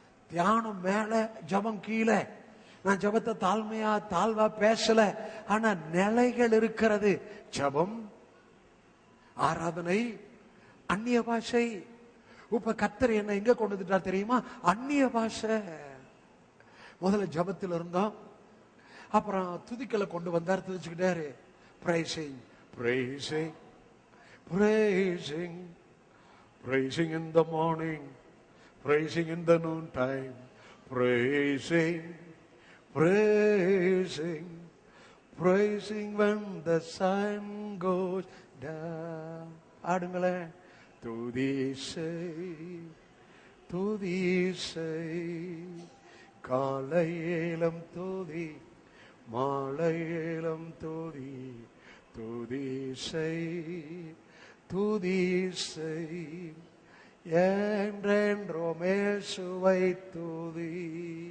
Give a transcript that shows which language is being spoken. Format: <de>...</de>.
<ta>தியானம் மேல, ஜபம் கீழே. நான் ஜபத்தை தாழ்வா பேசல, ஆனா நிலைகள் இருக்கிறது. ஜபம், ஆராதனை, அந்நிய பாஷை. இப்ப கர்த்தர் என்ன எங்க கொண்டு வந்துட்டா தெரியுமா? அந்நிய பாஷை. முதல்ல ஜபத்தில் இருந்தோம், அப்புறம் துதிக்கலை கொண்டு வந்தார். துதிச்சுக்கிட்டாரு.</ta> <en>praising, praising, praising, praising in the morning, praising in the noon time, praising, praising, praising when the sun goes down.</en> <ta>ஆடுங்களேன். துதிசை, துதிசை, காலையிலும் துதி, மாலையிலும் துதி, துதிசை, துதிசை, என்றென்றும் இயேசுவை துதி.</ta>